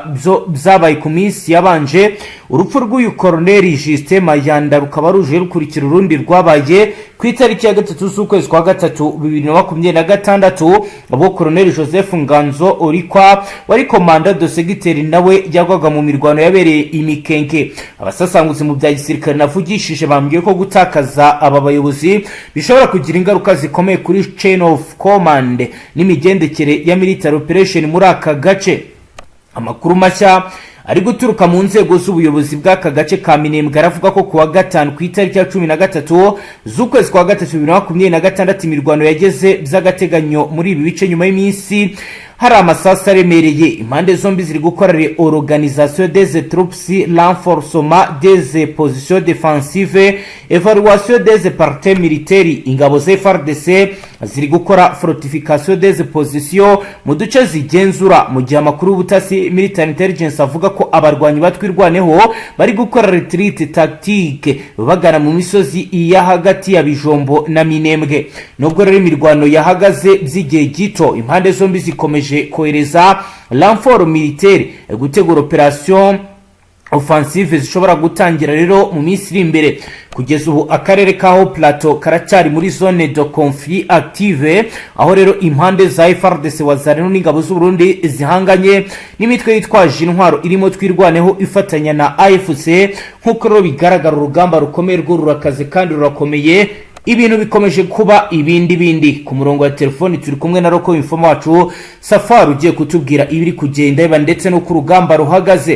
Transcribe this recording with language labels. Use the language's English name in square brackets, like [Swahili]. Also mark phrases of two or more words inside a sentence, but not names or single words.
[Kinyarwanda] Byabaye ku minsi yabanje. Urupfu rw'uyu Colonel Justin Mayanda rukaba ruje rukurikira urundi rwabaye ku itariki ya 3 z'ukwezi kwa 3 2026 abo Colonel Joseph Nganzo Orikwa wari komanda de segiteri nawe yagwaga mu mirwano yabereye Imikenke. Abasasanguzi mu bya gisirikare navugishije bambwiye ko gutakaza aba bayobozi bishobora kugira ingaruka zikomeye kuri [English] chain of command [Kinyarwanda] n'imigendekere ya [English] military operation [Kinyarwanda] muri aka gace. Amakuru mashya ari guturuka mu nzego z'ubuyobozi bw'aka gace ka Minembwe aravuga ko kuwa gatanu ku itariki ya 13 z'ukwezi kwa 3 2026 imirwano yageze by'agateganyo muri ibi bice nyuma y'iminsi hari amasasu aremereye. Impande zombi ziri gukora [French] reorganisation des troupes, renforcement des positions défensives, évaluation des parties militaires. [Kinyarwanda] Ingabo za Fardc ziri gukora [French] fortification des positions [Kinyarwanda] mu duce zigenzura, mu gihe amakuru y'ubutasi [English] military intelligence [Kinyarwanda] avuga ko abarwanyi batwirwaneho bari gukora [French] retreat tactique [Kinyarwanda] bagana mu misozi iya hagati ya Bijombo na Minembwe. Nubwo rero imirwano yahagaze by'igihe gito, impande zombi zikomeje kohereza [French] renfort militaire [Kinyarwanda] gutegura [French] operation offensive [Kinyarwanda] zishobora gutangira rero mu minsi iri imbere. Kugeza ubu akarere ka Haut Plateau karacyari muri [French] zone de conflit active, [Kinyarwanda] aho rero impande za Fardc wazareno n'ingabo z'u Burundi zihanganye n'imitwe yitwaje intwaro irimo twirwaneho ifatanya na AFC. Nkuko rero bigaragara urugamba rukomeye rwo rurakaze kandi rurakomeye. Ibintu bikomeje kuba ibindi. Ku murongo wa telefoni turi kumwe na Roko informa wacu Safari ugiye kutubwira ibiri kugenda iba ndetse no ku rugamba ruhagaze.